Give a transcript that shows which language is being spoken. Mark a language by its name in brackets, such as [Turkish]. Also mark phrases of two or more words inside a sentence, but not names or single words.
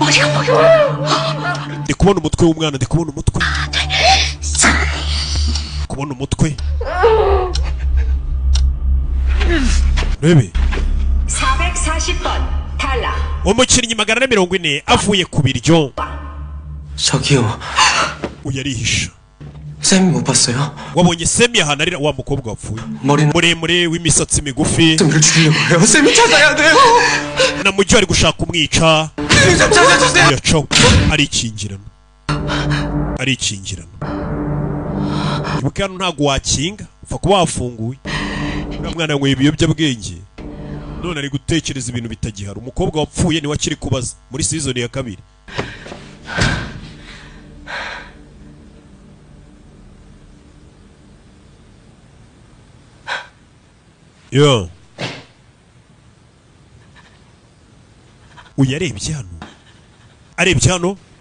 [Kinyarwanda] ndi kubona umutwe w'umwana ndi kubona umutwe urabona umutwe rebe [Korean] 440번 탈락. [Kinyarwanda] umukinnyi 440 avuye ku biryo [Korean] 저기요. [Kinyarwanda] uyarihisha [Korean] 쌤 못 봤어요? [Kinyarwanda] wabonye Semi ahanarira wa mukobwa wapfuye [Korean] 머리는 [Kinyarwanda] muremure w'imisatsi migufi [Korean] 쌤을 죽이려고 해요. 쌤이 찾아야 돼요. [Kinyarwanda] na mujyi ari gushaka kumwica [Korean] 쌤 좀 찾아주세요. [Kinyarwanda] yaco arikingirana ibuka hano ntago wakinga upfa kuba wafunguye uriya mwana yanyweye ibiyobyabwenge none ari gutekereza ibintu bitagihari umukobwa wapfuye niwe akiri kubaza muri season ya 2 yo uyarebye hano arebye hano